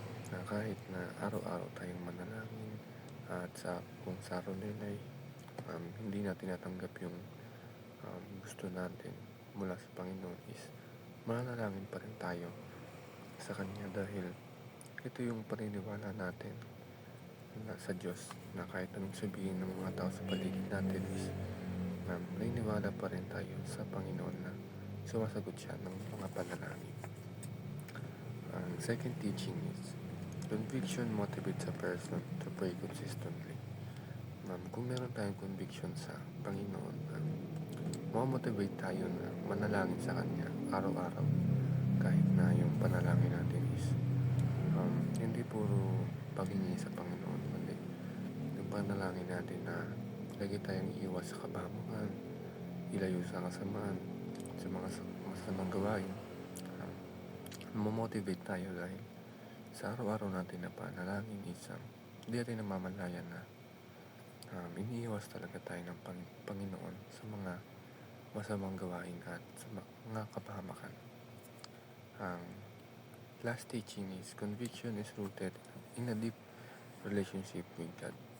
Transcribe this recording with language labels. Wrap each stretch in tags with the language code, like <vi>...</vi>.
<tl>Na kahit na araw-araw tayong manalangin at kung sa araw nila ay hindi natin natanggap yung gusto natin mula sa Panginoon is mananalangin pa rin tayo sa Kanya dahil ito yung paniniwala natin na sa Diyos na kahit anong sabihin ng mga tao sa paligid natin is naniniwala pa rin tayo sa Panginoon na sumasagot siya ng mga panalangin. Ang</tl> <en>second teaching is conviction motivates a person to pray consistently.</en> <tl>Kung meron tayong conviction sa Panginoon, mamotivate tayo na manalangin sa Kanya araw-araw kahit na yung panalangin natin is hindi puro paghingi sa Panginoon, kundi yung panalangin natin na lagi tayong iiwas sa kabamuhan, ilayo sa kasamaan, sa mga masamang gawain. Mamotivate tayo dahil sa araw-araw natin na panalangin is hindi natin namamalayan na iniiwas talaga tayo ng Panginoon sa mga masamang gawain at sa mga kapahamakan. Ang</tl> <en>last teaching is conviction is rooted in a deep relationship with God.</en>